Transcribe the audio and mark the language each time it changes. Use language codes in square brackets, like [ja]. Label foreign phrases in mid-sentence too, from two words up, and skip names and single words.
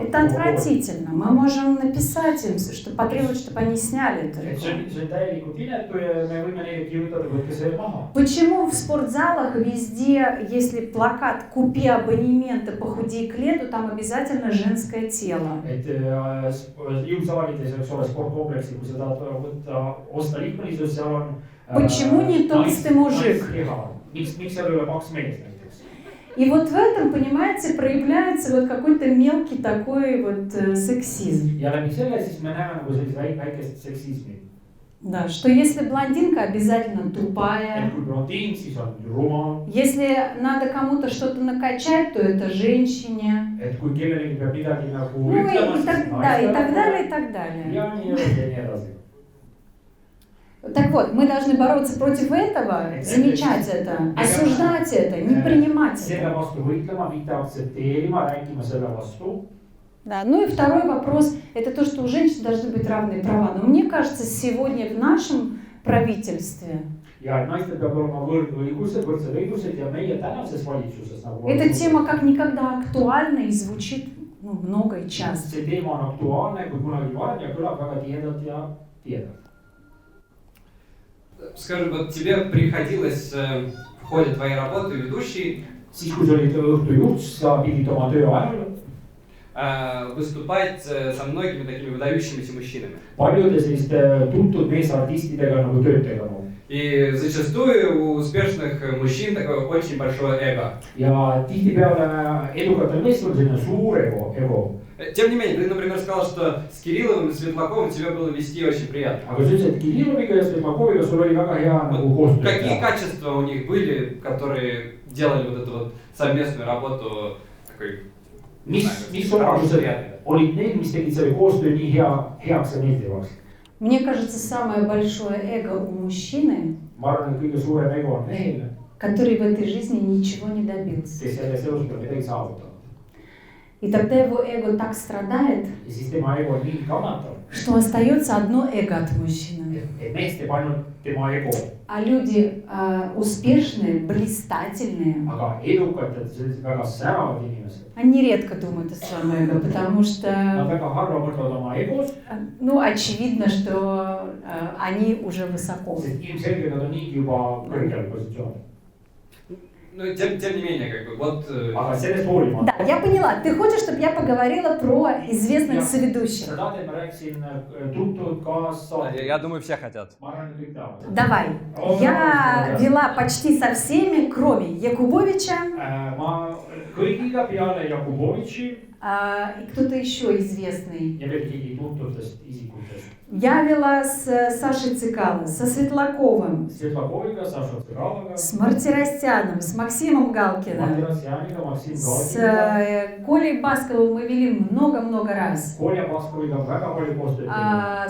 [ru] Это отвратительно. Мы можем написать им, что потребовать, чтобы они сняли эту рекламу. [et] see on täielikult inetu ja me võime neile kirjutada , võtke see maha . [ru] Почему в спортзалах везде, если плакат «Купи абонементы, похудей к лету», там обязательно женское тело? [et] et jõusaalides , eks ole , sportkompleksi , kui sa tahad võtta , osta liikmelisust , seal on . [ru] Почему не толстый мужик? [et] miks seal ei ole paks mees näiteks ? [ru] И вот в этом, понимаете, проявляется вот какой-то мелкий такой вот сексизм. [et] ja läbi selle siis me näeme nagu sellist väikest seksismi . [ru] Да, что если блондинка обязательно тупая, [et] et kui blondiin , siis on rumal , [ru] если надо кому-то что-то накачать, то это женщине. [et] et kui kellelegi peab midagi nagu [ru] Ну [et] ütlema , [ru] и [et] siis [ru] так, да, и так далее, и так далее. [et] ja nii edasi ja nii edasi . [ru] Так вот, мы должны бороться против этого, замечать это, осуждать это, не принимать [et] selle [ru] это. [et] vastu võitlema , mitte aktsepteerima , rääkima selle vastu . [ru] Да. Ну и второй вопрос, это то, что у женщин должны быть равные права. Но мне кажется, сегодня в нашем правительстве [et] ja et naistel peab olema võrdõigused , võrdsed õigused ja meie tänases valitsuses nagu . [ru] эта тема как никогда актуальна и звучит много и часто. [et] see teema on aktuaalne kui kunagi varem ja kõlab väga tihedalt ja tihedalt . [ru] Скажи, вот тебе приходилось в ходе твоей работы ведущей [et] siis , kui sa olid õhtujuht , sa pidid oma töö ajal [ru] выступать со многими такими выдающимися мужчинами. [et] paljude selliste tuntud meesartistidega nagu tööd tegema . [ru] И зачастую у успешных мужчин такое очень большое эго. [et] ja tihtipeale edukatel meestel on selline suur ego . [ru] Тем не менее, ты, например, сказал, что с Кирилловым и Светлаковым тебе было вести очень приятно. [et] aga sa ütlesid , et Kirilloviga ja Svetlakoviga sul oli väga hea nagu koostöö [ru] Какие качества у них были, которые делали вот эту вот совместную работу такой, не знаю, [et] mis [ru] хорошей, [et] omadused [ru] приятной? [et] olid need , mis tegid selle koostöö nii heaks ja meeldivaks ? [ru] Мне кажется, самое большое эго у мужчины, [et] ma arvan , et kõige suurem ego on mehel , [ru] который в этой жизни ничего не добился. [et] kes selles elus pole midagi saavutanud . [ru] И тогда его эго так страдает, [et] ja siis tema ego nii kannatab , [ru] что остается одно эго от мужчины. [et] et mees teeb ainult tema ego , [ru] А люди успешные, блистательные, [et] aga edukad ja sellised väga säravad inimesed , [ru] они редко думают о своем эго, потому [et] nad [ru] что, [et] väga harva mõtlevad oma egos , [ru] ну, очевидно, что они уже высоко. [et] sest ilmselgelt nad on niigi juba kõrgel positsioonil . [ru] Ну, тем не менее, как бы, вот... [et] aga sellest hoolimata . [ru] Да, я поняла. Ты хочешь, чтобы я поговорила про известных соведущих? [et] sa tahad , et ma rääkisin tuntud kaassaadet ? [ru] Я думаю, все хотят. [et] ma arvan , et kõik tahavad . [ru] Давай. Я вела почти со всеми, кроме Якубовича, [et] ma kõigiga peale Jakubovitši [ru] и кто-то еще известный. [et] ja veel keegi tuntutest isikutest . [ru] Я вела с Сашей Цикало, со Светлаковым, [et] Светлаковиga, Саша Цикаловga, [ru] с Мартиросяном, с Максимом Галкиным, [et] Martirosjaniga, Maksim [ru] с [et] Galkiga, [ru] Колей Басковым мы вели много-много раз. [et] Kolja Baskoviga väga palju koostööd teinud.